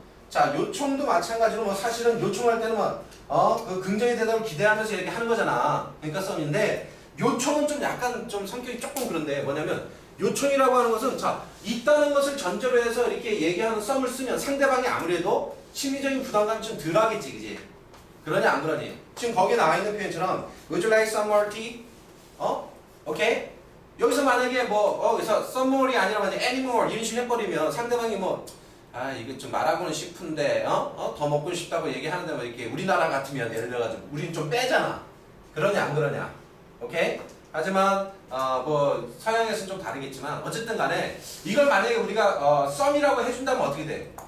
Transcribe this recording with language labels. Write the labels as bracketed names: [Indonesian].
[Korean] 자, 요청도 마찬가지로 뭐 사실은 요청할 때는 그 긍정의 대답을 기대하면서 이렇게 하는 거잖아. 그러니까 some인데 요청은 좀 약간 좀 성격이 조금 그런데 뭐냐면 요청이라고 하는 것은 자, 있다는 것을 전제로 해서 이렇게 얘기하는 some을 쓰면 상대방이 아무래도 심리적인 부담감이 좀 덜 하겠지, 그지? 그러냐, 안 그러니? [English] 지금 거기에 나와 있는 표현처럼 Would you like some more tea? [Korean] 오케이? 여기서 만약에 여기서 [English] some more [Korean] 이 아니라 만약에 [English] any more [Korean] 이런 식으로 해버리면 상대방이 이거 좀 말하고는 싶은데, 더 먹고 싶다고 얘기하는데 이렇게 우리나라 같으면 예를 들어가지고 우린 좀 빼잖아. 그러냐, 안 그러냐? 오케이? 하지만 서양에서는 좀 다르겠지만 어쨌든 간에 이걸 만약에 우리가 some이라고 해준다면 어떻게 돼?